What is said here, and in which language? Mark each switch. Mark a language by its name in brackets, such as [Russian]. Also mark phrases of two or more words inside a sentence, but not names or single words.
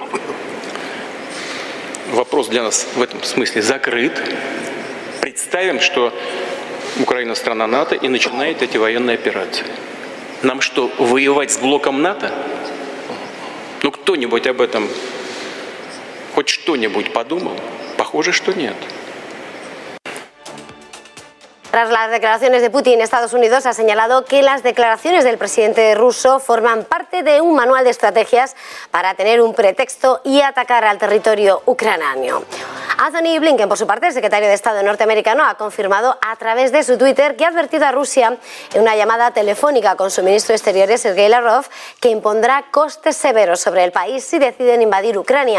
[Russian] Вопрос для нас в этом смысле закрыт. Представим, что Украина страна НАТО и начинает эти военные операции. Нам что, воевать с блоком НАТО? Ну, кто-нибудь об этом хоть что-нибудь подумал? Pохоже, что нет. [Spanish] Tras las declaraciones de Putin, Estados Unidos ha señalado que las declaraciones del presidente ruso forman parte de un manual de estrategias para tener un pretexto y atacar al territorio ucraniano. Anthony Blinken, por su parte, el secretario de Estado norteamericano, ha confirmado a través de su Twitter que ha advertido a Rusia en una llamada telefónica con su ministro de Exteriores, Sergei Lavrov, que impondrá costes severos sobre el país si deciden invadir Ucrania.